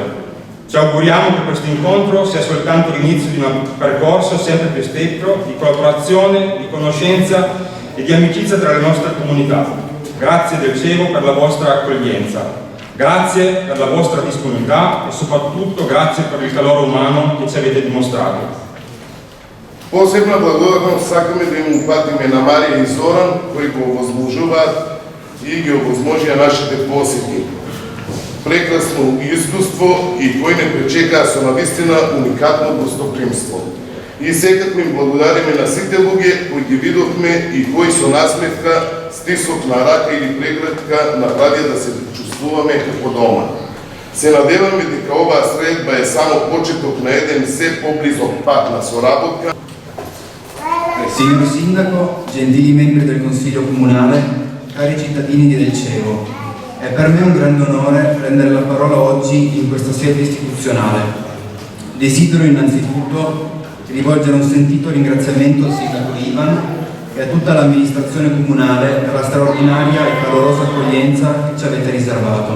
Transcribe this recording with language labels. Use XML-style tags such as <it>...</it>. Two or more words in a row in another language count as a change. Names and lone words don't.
<it>Ci auguriamo che questo incontro sia soltanto l'inizio di un percorso sempre più stretto di collaborazione, di conoscenza e di amicizia tra le nostre comunità. Grazie Del Cevo per la vostra accoglienza. Grazie per la vostra disponibilità e soprattutto grazie per il calore umano che ci avete dimostrato.</it> <mk>Посебна благодарност сакаме да им упатиме на Марија и Зоран, кои го овозможуваат и ги овозможија нашите посети. Прекрасно искуство и кои не пречекаа со навистина уникатно гостопримство. И секако им благодариме на сите луѓе кои ги видовме и кои со насмевка, стисок на рака или прегледка направија да се чувствуваме како дома. Се надеваме дека оваа средба е само почеток на еден се поблизок пат на соработка.</mk> <it>Signor Sindaco, gentili membri del Consiglio Comunale, cari cittadini di Del Cevo, è per me un grande onore prendere la parola oggi in questa sede istituzionale. Desidero innanzitutto rivolgere un sentito ringraziamento al Sindaco Ivan e a tutta l'amministrazione comunale per la straordinaria e calorosa accoglienza che ci avete riservato.</it>